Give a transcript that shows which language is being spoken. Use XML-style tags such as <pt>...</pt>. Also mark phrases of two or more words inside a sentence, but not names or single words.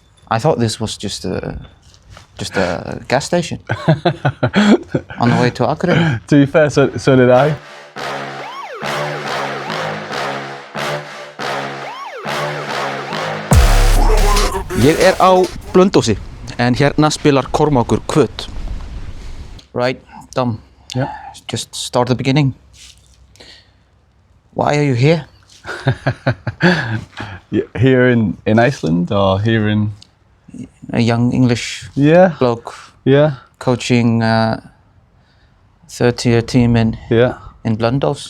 <en>I thought this was just a gas station on the way to Akureyri. To be fair, so did I.</en> <is>Ég á Blönduósi en hérna spilar Kormákur Kvöt.</is> <en>Right, Dom? Yeah. Just start the beginning. Why are you here? Here in Iceland or here in... A young English bloke coaching 30-year team in Blönduós.</en>